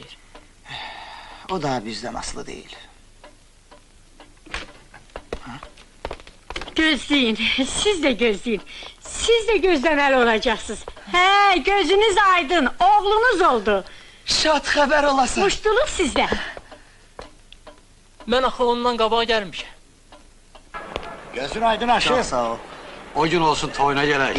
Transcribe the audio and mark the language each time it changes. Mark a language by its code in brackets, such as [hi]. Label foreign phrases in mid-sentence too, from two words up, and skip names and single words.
[tr] O da bizden aslı değil. Gözleyin, siz de gözleyin. Siz de gözlemeli olacaksınız. He, gözünüz aydın, oğlunuz oldu. Şad haber olasın. Muştuluk sizde. [az] Mən axı ondan qabağa gəlmişəm. [tr] Gözün aydın aşı. Çok sağ ol. O gün olsun toyuna gerek.